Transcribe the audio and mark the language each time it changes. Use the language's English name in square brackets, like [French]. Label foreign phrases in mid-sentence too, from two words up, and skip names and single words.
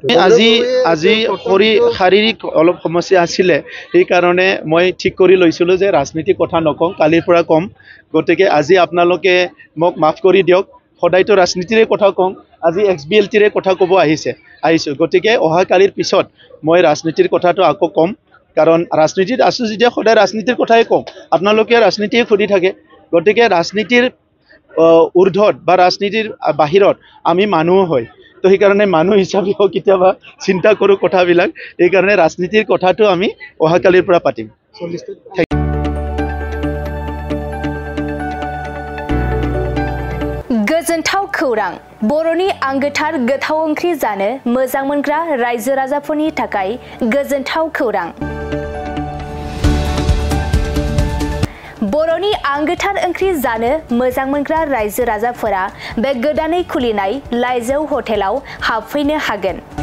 [Assamese] আজি শাৰীৰিক অলপ সমস্যা আছিলে এই কাৰণে মই ঠিক কৰি লৈছিলো যে ৰাজনীতি কথা নকম কালিৰ পৰা কম গতিকে আজি আপোনালোকে মোক মাফ কৰি দিয়ক সদায়তো ৰাজনীতিৰে কথা কম আজি XBLTৰে কথা ক'ব আহিছো গতিকে অহা কালিৰ পিছত মই ৰাজনীতিৰ কথাটো আকৌ কম কাৰণ ৰাজনীতিত আছো যেতিয়া সদায় ৰাজনীতিৰ কথাই কম আপোনালোকে ৰাজনীতিয়ে খুদি থাকে গতিকে ৰাজনীতিৰ ঊৰ্ধত বা ৰাজনীতিৰ বাহিৰত আমি মানুহ হয় তো এই কাৰণে মানুহ হিচাপে কিতিয়াবা চিন্তা কৰো কথাবিলাক এই কাৰণে ৰাজনীতিৰ কথাটো আমি অহা কালিৰ পৰা পাতিম [Bodo] गोजोनथाव खौरां बर'नि आंगोथार गोथाव ओंख्रि जानो मोजां मोनग्रा रायजो राजाफोरनि थाखाय गोजोनथाव खौरां बर'नि आंगोथार ओंख्रि जानो मोजां मोनग्रा रायजो राजाफोरा बे गोदानै खुलिनाय लाइजौ हटेलाव हाबफैनो हागोन।